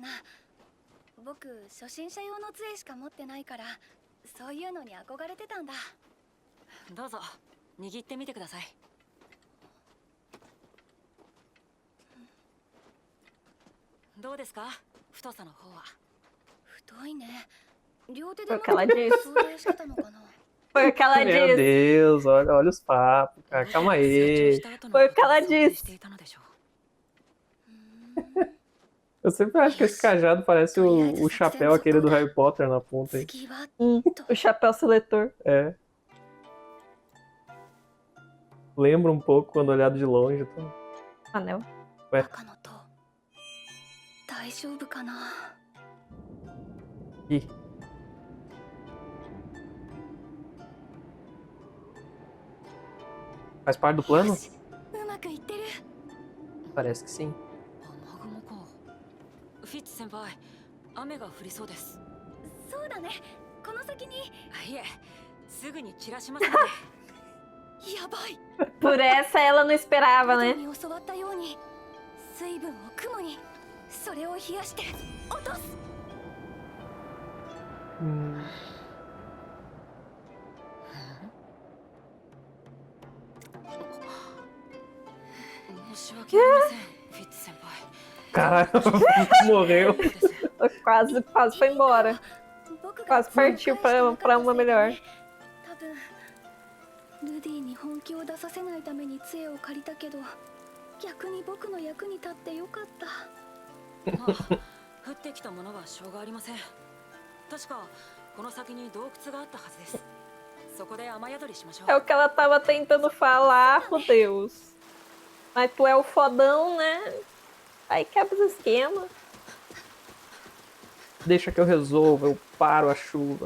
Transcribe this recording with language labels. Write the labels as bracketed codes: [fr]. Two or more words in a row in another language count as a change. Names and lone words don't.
[ja] 僕初心者用の杖しか持ってないからそういうのに憧れてたんだ。どうぞ握ってみてください。 どうですか、太さの方は。太いね。両手で持 [pt] Foi o que ela [ja] って [pt] disse. [ja] 相談してたのかな。 [pt] Foi o que ela Meu disse. Deus, olha os papos, cara. Calma [ja] 成長 [pt] aí. [ja] した後の [pt] Foi o [ja] こ [pt] que [ja] とを [pt] ela [ja] 想定 [pt] disse. [ja] していたのでしょう。 [pt] Eu sempre acho que esse cajado parece o chapéu aquele do Harry Potter na ponta aí. [ja] 次は [pt] O chapéu seletor. É. Lembra um pouco quando olhado de longe. Tá? Anel. [ja] 赤の塔大丈夫かな。 [pt] Ih. Faz parte do plano? [ja] よしうまくいってる。 [pt] Parece que sim. [ja] 雨雲か。フィッツ先輩、雨が降りそうです。そうだね。この先に。いえ、すぐに散らしますので。やばい。 [pt] Por essa ela não esperava, [ja] 井 [pt] né? [ja] 戸に教わったように水分を雲にそれを冷やして落とす。申し訳ありません、フィッツ先輩。 [pt] Caralho, morreu. Quase foi embora. [ja] 僕が [pt] Quase partiu pra uma melhor. [ja] 多分ルディに本気を出させないために杖を借りたけど逆に僕の役に立ってよかった。まあ、降ってきたものはしょうがありません。確かこの先に洞窟があったはずです。そこで雨宿りしましょう。 [pt] É o que ela tava tentando falar, meu Deus. Mas tu é o fodão, né? Aí quebra os esquemas. Deixa que eu resolvo, eu paro a chuva.